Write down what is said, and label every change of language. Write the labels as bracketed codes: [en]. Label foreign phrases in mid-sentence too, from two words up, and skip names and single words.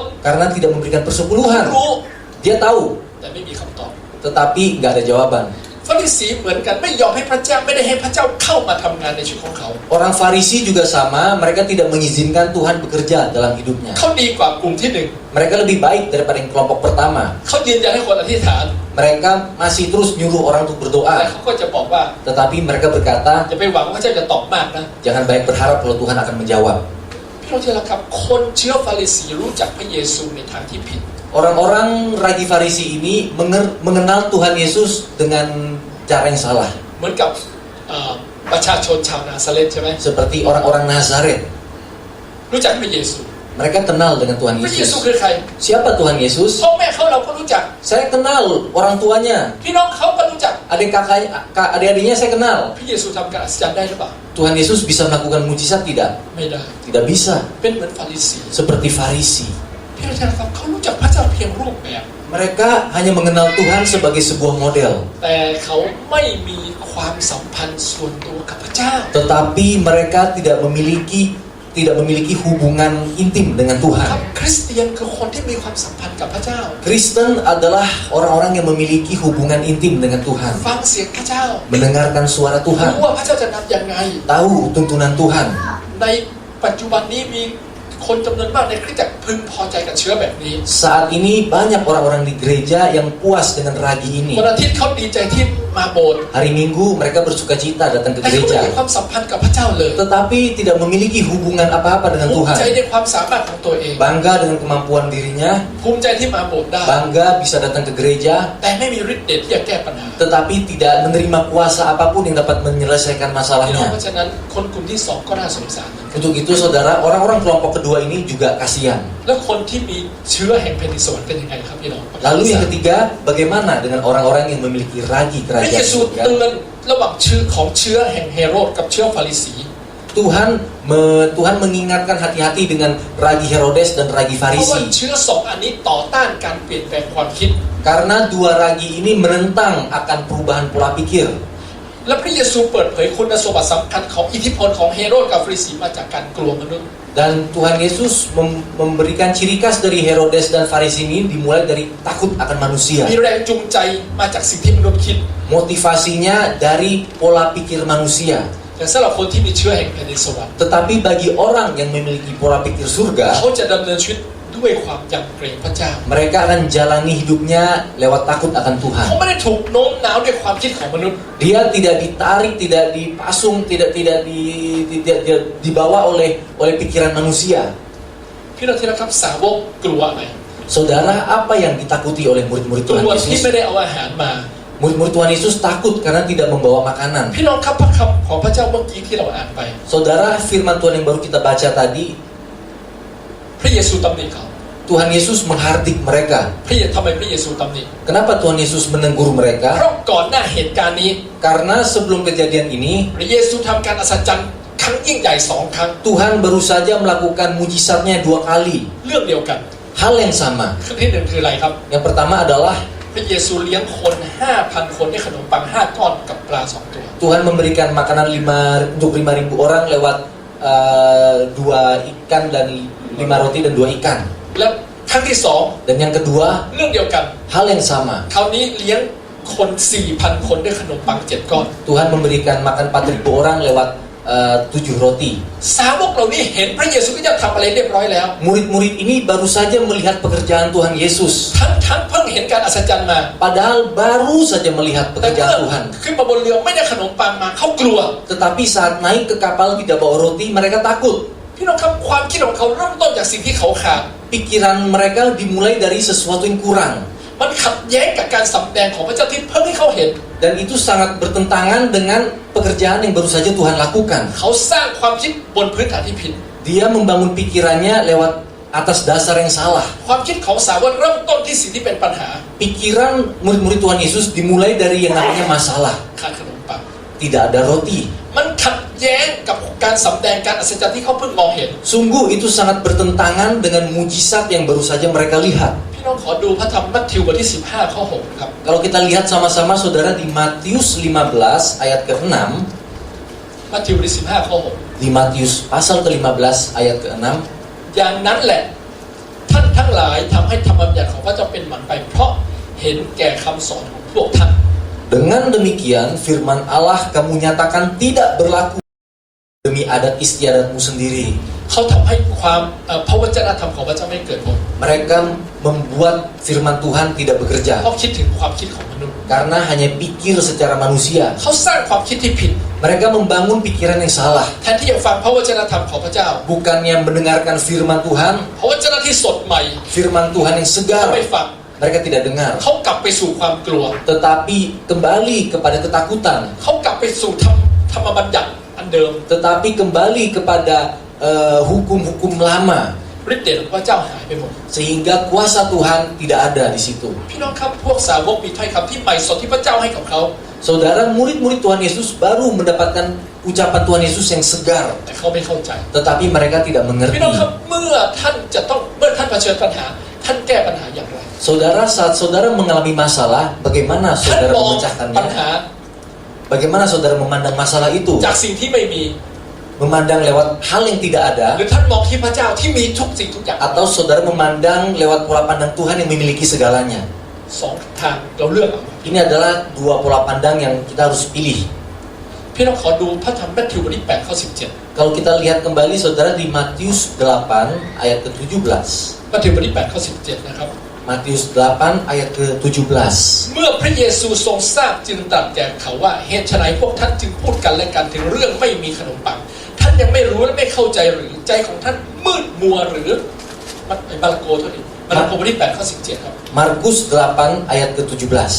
[id] Karena tidak memberikan persepuluhan. [th] รู้ [id] Dia tahu, [th] แต่ไม่มีคำตอบ [id] tetapi nggak ada jawaban. [th] ฟาริสีเหมือนกันไม่ยอมให้พระเจ้าไม่ได้ให้พระเจ้าเข้ามาทำงานในชีวิตของเขา [id] Orang Farisi juga sama, mereka tidak mengizinkan Tuhan bekerja dalam hidupnya. [th] เขาดีกว่ากลุ่มที่หนึ่ง [id] Mereka lebih baik daripada yang kelompok pertama. [th] เขายืนยันให้คนอธิษฐาน [id] Mereka masih terus nyuruh orang untuk [th] แต่ [id] berdoa. [th] เขาก็จะบอกว่า [id] Tetapi mereka berkata, [th] อย่าไปหวังว่าพระเจ้าจะตอบมากนะ [id] jangan banyak berharap kalau Tuhan akan menjawab. [th] พี่น้องที่รักครับคนเชื้อฟาริสีรู้จักพระเยซูในทางที่ผิด [id] Orang-orang ragi Farisi ini mengenal Tuhan Yesus dengan cara yang salah. [th] เหมือนกับประชาชนชาวนาซาเรตใช่ไหม [id] Seperti orang-orang Nazaret. [th] รู้จักพระเยซู [id] Mereka kenal dengan Tuhan [th] พระเยซู [id] Yesus. [th] คือใคร [id] Siapa Tuhan Yesus? [th] พ่อแม่เขาเราก็รู้จัก [id] Saya kenal orang tuanya. [th] พี่น้องเขาก็รู้จัก [id] Adik-adiknya saya kenal. [th] พระเยซูทำการอัศจรรย์ได้หรือเปล่า [id] Tuhan Yesus bisa melakukan mujizat tidak? [th] ไม่ได้ [id] Tidak bisa. [th] เป็นเหมือนฟาริสี [id] Seperti Farisi. [th] พี่น้องที่รักครับเขารู้จักพระเจ้าเพียงรูปแบบ [id] Mereka hanya mengenal Tuhan sebagai sebuah model. [th] แต่เขาไม่มีความสัมพันธ์ส่วนตัวกับพระเจ้า [id] Tetapi mereka tidak memiliki hubungan intim dengan [th] ครั [id] Tuhan. [th] บคริสเตียนคือคนที่มีความสัมพันธ์กับพระเจ้า [id] Kristen adalah orang-orang yang memiliki hubungan intim dengan Tuhan. [th] ฟังเสียงพระเจ้า [id] Mendengarkan suara [th] รู้ [id] Tuhan. [th] ว่าพระเจ้าจะนำยังไง [id] Tahu tuntunan Tuhan. [th] ในปัจจุบันนี้มีคนจำนวนมากในคริสตจักรพึงพอใจกับเชื้อแบบนี้ [id] Saat ini banyak orang-orang di gereja yang puas dengan ragi ini. [th] วันอาทิตย์เขาดีใจที่มาโบสถ์ [id] Hari Minggu mereka bersukacita datang ke [th] แต่เขาไม่ [id] gereja. [th] มีความสัมพันธ์กับพระเจ้าเลย [id] Tetapi tidak memiliki hubungan apa-apa dengan [th] ภูมิใจ [id] Tuhan. [th] ในความสามารถของตัวเอง [id] Bangga dengan kemampuan dirinya. [th] ภูมิใจที่มาโบสถ์ได้ [id] Bangga bisa datang ke gereja. [th] แต่ไม่มีฤทธิ์เดชที่จะแก้ปัญหา [id] Tetapi tidak menerima kuasa apapun yang dapat menyelesaikan [th] พี่น้อง [id] masalahnya. [th] เพราะฉะนั้นคนกลุ่มที่สองก็น่าสงสาร [id] Untuk itu saudara, orang-orang kelompok kedua ini juga kasihan. [th] แล้วคนที่มีเชื้อแห่งแผ่นดินสวรรค์เป็นยังไงครับพี่น้อง [id] Lalu yang ketiga, bagaimana dengan orang-orang yang memiliki ragi [th] พระเย [id] kerajaan [th] ซู [id] surga? [th] เตือนระหว่างเชื้อของเชื้อแห่งเฮโรดกับเชื้อฟาริสี [id] Tuhan mengingatkan hati-hati dengan ragi Herodes dan ragi [th] เพราะว่า [id] Farisi. [th] เชื้อสองอันนี้ต่อต้านการเปลี่ยนแปลงความคิด [id] Karena dua ragi ini menentang akan perubahan pola pikir. [th] และพระเยซูเปิดเผยคุณสมบัติสำคัญของอิทธิพลของเฮโรดกับฟาริสีมาจากการกลัวมนุษย์ [id] Dan Tuhan Yesus memberikan ciri khas dari Herodes dan Farisi ini dimulai dari takut akan manusia. [th] มีแรงจูงใจมาจากสิ่งที่มนุษย์คิด [id] Motivasinya dari pola pikir manusia. [th] แต่สำหรับคนที่มีเชื้อแห่งแผ่นดินสวรรค์ [id] Tetapi bagi orang yang memiliki pola pikir surga, [th] เขาจะดำเนินชีวิตด้วยความยำเกรงพระเจ้า [id] mereka akan jalani hidupnya lewat takut akan [th] เขา [id] Tuhan. [th] ไม่ได้ถูกโน้มน้าวด้วยความคิดของมนุษย์ [id] Dia tidak ditarik, tidak dipasung, tidak dibawa oleh pikiran manusia. [th] พี่น้องที่รักครับสาวกกลัวไหม [id] Saudara, apa yang ditakuti oleh murid-murid [th] ก [id] Tuhan [th] ลัวที่ [id] Yesus? [th] ไม่ได้เอาอาหารมา [id] Murid-murid Tuhan Yesus takut karena tidak membawa makanan. [th] พี่น้องครับพระคำของพระเจ้าเมื่อกี้ที่เราอ่านไป [id] Saudara, firman Tuhan yang baru kita baca tadi, [th] พระเยซูตำหนิเขา [id] Tuhan Yesus menghardik mereka. [th] ทำไมพระเยซูตำหนิ [id] Kenapa Tuhan Yesus menegur [th] เพ [id] mereka? [th] ราะก่อนหน้าเหตุการณ์นี้ [id] Karena sebelum kejadian ini, [th] พระเยซูทำการอัศจรรย์ครั้งยิ่งใหญ่2 ครั้ง [id] Tuhan baru saja melakukan mujizatnya 2 kali. [th] เรื่องเดียวกัน [id] Hal yang sama. [th] ครั้งที่หนึ่งคืออะไรครับ [id] Yang pertama adalah [th] พระเยซูเลี้ยงคน 5,000 คนด้วยขนมปัง5 ก้อนกับปลา2 ตัว [id] Tuhan memberikan makanan untuk 5.000 orang lewat 2 ikan dan 5 roti dan 2 ikan. [th] และครั้งที่ [id] Dan yang kedua, [th] 2 เรื่องเดียวกัน [id] hal yang sama. [th] คราวนี้เลี้ยงคน 4,000 คนด้วยขนมปัง7 ก้อน [id] Tuhan memberikan makan 4.000 orang lewat 7 roti. [th] สาวกเหล่านี้เห็นพระเยซูก็จะทำอะไรเรียบร้อยแล้ว [id] Murid-murid ini baru saja melihat pekerjaan Tuhan Yesus. [th] ทั้งเพิ่งเห็นการอัศจรรย์มา [id] Padahal baru saja melihat [th] แต่เมื่อ [id] pekerjaan Tuhan. [th] ขึ้นมาบนเรือไม่ได้ขนมปังมาเขากลัว [id] Tetapi saat naik ke kapal tidak bawa roti, mereka takut. [th] พี่น้องครับความคิดของเขาเริ่มต้นจากสิ่งที่เขาขาด [id] Pikiran mereka dimulai dari sesuatu yang kurang. [th] มันขัดแย้งกับการสำแดงของพระเจ้าที่เพิ่งให้เขาเห็น [id] Dan itu sangat bertentangan dengan pekerjaan yang baru saja Tuhan lakukan. [th] เขาสร้างความคิดบนพื้นฐานที่ผิด [id] Dia membangun pikirannya lewat atas dasar yang salah. [th] ความคิดของสาวกเริ่มต้นที่สิ่งที่เป็นปัญหา [id] Pikiran murid-murid Tuhan Yesus dimulai dari yang namanya masalah. [th] ขาดขนมปัง [id] Tidak ada roti. [th] มันขัดแย้งกับการสำแดงการอัศจรรย์ที่เขาเพิ่งมองเห็น [id] Sungguh itu sangat bertentangan dengan mujizat yang baru saja mereka lihat. [th] พี่น้องขอดูพระธรรมมัทธิวบทที่15ข้อ6ครับ [id] Kalau kita lihat sama-sama saudara di Matius 15 ayat ke-6, [th] มัทธิวบทที่15ข้อ [id] di Matius pasal ke-15 ayat ke-6, [th] 6 อย่างนั้นแหละท่านทั้งหลายทำให้ธรรมบัญญัติของพระเจ้าเป็นหมันไปเพราะเห็นแก่คำสอนของพวกท่าน [id] dengan demikian firman Allah kamu nyatakan tidak berlaku demi adat istiadatmu sendiri. [th] เขาทำให้ความพระวจนะธรรมของพระเจ้าไม่เกิดผล [id] Mereka membuat firman Tuhan tidak [th] เพ [id] bekerja [th] ราะคิดถึงความคิดของมนุษย์ [id] karena hanya pikir secara manusia. [th] เขาสร้างความคิดที่ผิด [id] Mereka membangun pikiran yang salah. [th] แทนที่จะฟังพระวจนะธรรมของพระเจ้า [id] Bukannya mendengarkan firman Tuhan, [th] พระวจนะที่สดใหม่ [id] firman Tuhan yang [th] เขา [id] segar, [th] ไม่ฟัง [id] mereka tidak dengar. [th] เขากลับไปสู่ความกลัว [id] Tetapi kembali kepada ketakutan, [th] เขากลับไปสู่ธรรมบัญญัติอันเดิม [id] tetapi kembali kepada hukum-hukum lama, [th] ฤทธิ์เดชของพระเจ้าหายไปหมด [id] sehingga kuasa Tuhan tidak ada di situ. [th] พี่น้องครับพวกสาวกมีถ้อยคำที่ใหม่สดที่พระเจ้าให้กับเขา [id] Saudara, murid-murid Tuhan Yesus baru mendapatkan ucapan Tuhan Yesus yang segar, [th] แต่เขาไม่เข้าใจ [id] tetapi mereka tidak [th] พี่ [id] mengerti. [th] น้องครับเมื่อท่านเผชิญปัญหาท่านแก้ปัญหาอย่างไร [id] Saudara, saat saudara mengalami masalah, bagaimana [th] ท่าน [id] saudara [th] มองปัญ [id] memecahkannya? [th] หา [id] Bagaimana saudara memandang masalah itu? [th] จากสิ่งที่ไม่มี [id] Memandang lewat hal yang tidak [th] ห [id] ada, [th] รือท่านมองที่พระเจ้าที่มีทุกสิ่งทุกอย่าง [id] atau saudara memandang lewat pola pandang Tuhan yang memiliki segalanya? [th] สองทางเราเลือกเอา [id] Ini adalah dua pola pandang yang kita harus pilih. [th] พี่น้องขอดูพระธรรมมัทธิวบทที่8ข้อ17 [id] Kalau kita lihat kembali saudara di Matius 8 ayat ke-17. [th] มัทธิวบทที่8ข้อ17นะครับ [id] Matius 8 ayat ke-17. [th] เมื่อพระเยซูทรงทราบจึงตรัสแก่เขาว่าเหตุไฉนพวกท่านจึงพูดกันและกันถึงเรื่องไม่มีขนมปังท่านยังไม่รู้และไม่เข้าใจหรือใจของท่านมืดมัวหรือมาระโกเท่านี้มาระโกบทที่8ข้อ17ครับ [id] Markus 8 ayat ke-17.